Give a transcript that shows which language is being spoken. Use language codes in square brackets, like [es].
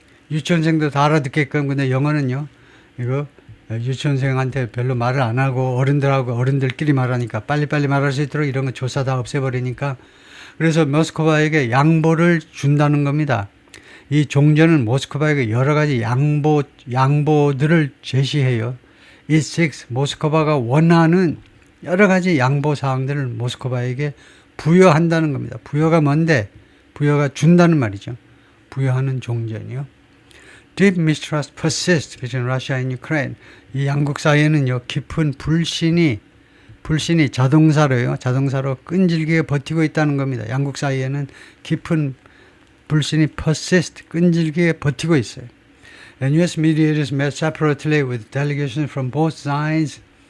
[ko] 유치원생도 다 알아듣게끔. 근데 영어는요. 이거 유치원생한테 별로 말을 안 하고 어른들하고 어른들끼리 말하니까 빨리빨리 말할 수 있도록 이런 거 조사 다 없애버리니까 그래서 모스크바에게 양보를 준다는 겁니다. 이 종전은 모스크바에게 여러 가지 양보들을 제시해요. 이 six 모스크바가 원하는 여러 가지 양보 사항들을 모스크바에게 부여한다는 겁니다. 부여가 뭔데? 부여가 준다는 말이죠. 부여하는 종전이요. [en] Deep mistrust persists between Russia and Ukraine. [ko] 이 양국 사이에는요, 깊은 불신이 자동사로 끈질기게 버티고 있다는 겁니다. 양국 사이에는 깊은 불신이 persist, 끈질기게 버티고 있어요. [en] And US mediators met separately with delegations from both sides.